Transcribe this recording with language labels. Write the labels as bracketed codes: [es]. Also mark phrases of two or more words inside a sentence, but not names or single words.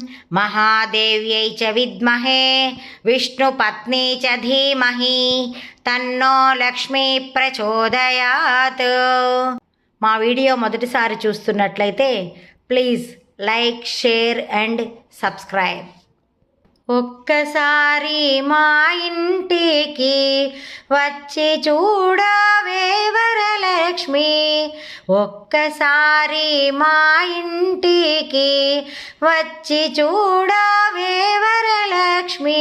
[sa] महादेव्यै च विद्महे विष्णुपत्नी च धीमहि तन्नो लक्ष्मी प्रचोदयात्। [te] మా వీడియో మొదటిసారి చూస్తున్నట్లయితే [en] please like, share and subscribe. [te] ఒక్కసారి మా ఇంటికి వచ్చి చూడవే వరలక్ష్మి, ఒక్కసారి మా ఇంటికి వచ్చి చూడవే వరలక్ష్మి.